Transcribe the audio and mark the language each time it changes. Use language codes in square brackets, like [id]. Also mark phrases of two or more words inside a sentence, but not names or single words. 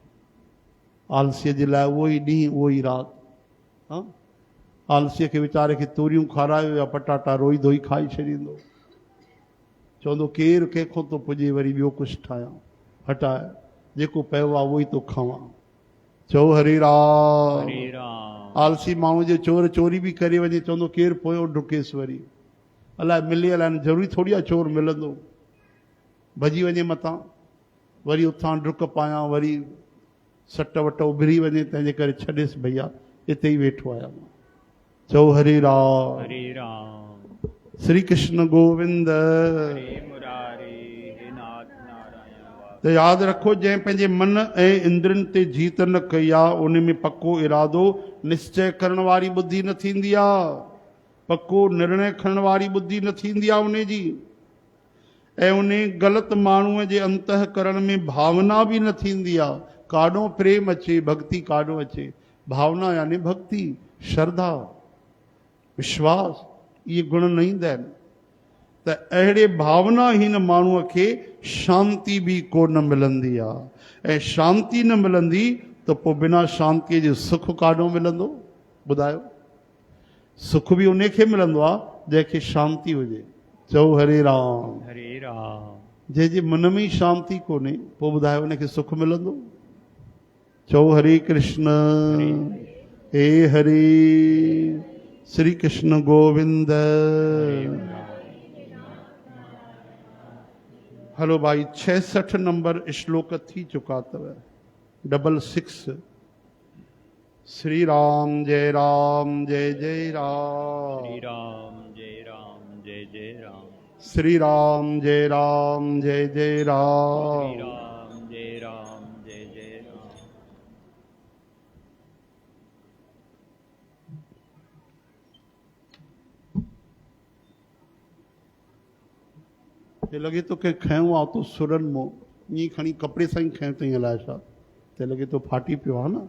[sd] आलसीअ जे लाइ उहो ई ॾींहुं उहो ई राति। हा, आलसीअ खे वीचारे खे तूरियूं खारायो या पटाटा रोई धोई खाई छॾींदो, चवंदो केरु कंहिंखां थो पुॼे, वरी ॿियो कुझु ठाहियां, हटाए जेको पियो आहे उहो ई थो खावां। चओ हरे राम। हरे राम। आलसी माण्हू जे चोर चोरी बि करे वञे, चवंदो केरु पोयो ढुकेसि, वरी अलाए मिले अलाए न, ज़रूरी थोरी आहे चोर मिलंदो, भॼी वञे मथां, वरी उथां डुक पायां, वरी सट वट उभरी वञे, तंहिंजे करे छॾेसि भैया, हिते ई वेठो आहियां मां। चओ हरे राम। हरे राम। श्री कृष्ण गोविंद। हरे मुरारी, हे नाथ नारायण वासुदेव। त यादि रखो, जंहिं पंहिंजे मन ऐं इंद्रियनि ते जीत न कई आहे, उन में पको इरादो, निश्चय करण वारी बुद्धि न थींदी आहे, पको निर्णय खणण वारी बुद्धि न थींदी आहे उन जी। ऐं उन ग़लति माण्हूअ जे अंतःकरण में भावना बि न थींदी आहे। काॾों प्रेम अचे, भक्ति काॾों अचे। भावना यानी भक्ति, श्रद्धा, विश्वास, इहे गुण न ईंदा आहिनि। त अहिड़े भावनाहीन माण्हूअ खे शांती बि कोन मिलंदी आहे। ऐं शांती न मिलंदी त पोइ बिना शांतीअ जे सुख काॾों मिलंदो? ॿुधायो। सुख बि उन खे मिलंदो आहे जंहिंखे शांती हुजे। चओ हरे राम। हरे राम। जंहिंजे मन में ई शांती कोन्हे, पोइ ॿुधायो उनखे सुख मिलंदो? चओ हरे कृष्ण। हे हरे। श्री कृष्ण गोविंद। हलो भाई, 66 नंबर श्लोक थी चुका अथव, 66। श्री राम जय राम जय जय राम। श्री राम जय राम जय जय राम। श्री राम जय राम जय जय राम। श्री राम जय राम जय जय राम। ते लॻे थो के खयों आहे तो सुरनि मों, ईअं खणी कपिड़े सां ई खयों अथई, अलाए छा, ते लॻे थो फाटी पियो आहे न।